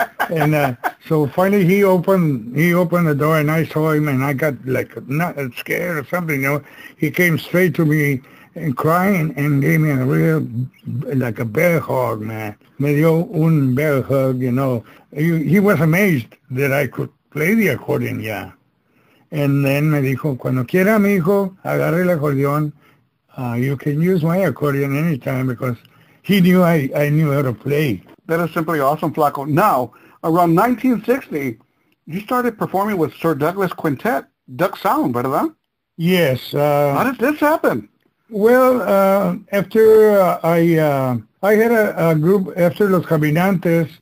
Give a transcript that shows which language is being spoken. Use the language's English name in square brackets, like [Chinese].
[English] And so finally he opened the door and I saw him and I got not scared or something. He came straight to me and crying and gave me a real a bear hug, man. [Spanish] Me dio un [English] bear hug, He was amazed that I could play the accordion, yeah. And then [Spanish] me dijo, cuando quiera, mi hijo, agarre el acordeón. [English] You can use my accordion anytime because he knew I knew how to play. That is simply awesome, Flaco. Now, around 1960, you started performing with Sir Douglas Quintet, Duck Sound, [Spanish] ¿verdad? [English] Yes. How did this happen? Well, after I had a group after Los Caminantes.